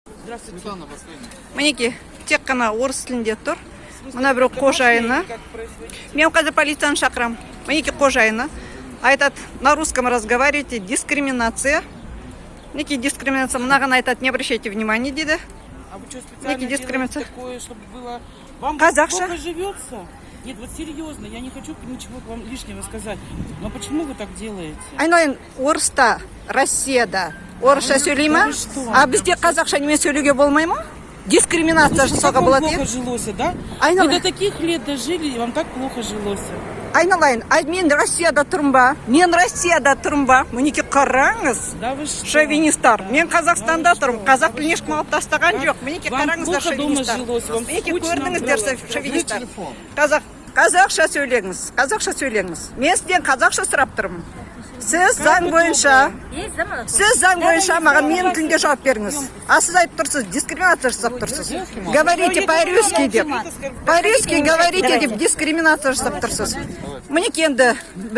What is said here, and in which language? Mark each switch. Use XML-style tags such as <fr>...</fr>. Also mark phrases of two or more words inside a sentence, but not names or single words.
<ru>Здравствуйте.</ru> <kk>Мінекей, тек қана орыс тілінде тұр. Мына бір қожайыны. Мен қазір полицияны шақырам. Мінекей қожайыны. Айтады,</kk> <ru>на русском разговаривайте, дискриминация.</ru> <kk>Мінекей дискриминация. Мынаған айтады,</kk> <ru>не обращайте внимания дейді. А вы что, специально делаете такое, чтобы было... Вам</ru> <kk>Казахша.</kk> <ru>плохо живется? Нет, вот серьезно, я не хочу ничего вам лишнего сказать. Но почему вы так делаете?</ru> <kk>Айналайын, орыста, Россияда орысша сөйлей ма? А бізде қазақша немен сөйлеуге болмай ма? Дискриминация жасауға</kk> <ru>Как вам</ru> <kk>болады.</kk> <ru>плохо жилось, да?</ru> <kk>Айналайын.</kk> <ru>Вы до таких лет дожили, и вам так плохо жилось.</ru> <kk>Айналайын, мен Россияда тұрмын ба? Мен Россияда тұрмын ба? Мінекей қараңыз.</kk> <ru>Да вы что?</ru> <kk>Шовинистар. Мен Қазақстанда тұрмын. Қазақ тілін ешкім алып тастаған жоқ. Мінекей</kk> <ru>Вам</ru> <kk>қараңыздар</kk> <ru>плохо дома</ru> <kk>шовинистар.</kk> <ru>жилось, вам</ru> <kk>Мінекей</kk> <ru>скучно</ru> <kk>көрдіңіздер</kk> <ru>было.</ru> <kk>шовинистар. Қазақша сөйлеңіз. Қазақша сөйлеңіз. Мен сізден қазақша сұрап тұрмын. Сіз заң бойынша маған менің тілінде жауап беріңіз. А сіз айтып тұрсыз, дискриминация жасап тұрсыз.</kk> <ru>Говорите по-русски</ru> <kk>деп.</kk> <ru>По-русски говорите</ru> <kk>деп дискриминация жасап тұрсыз. Мінекей енді</kk>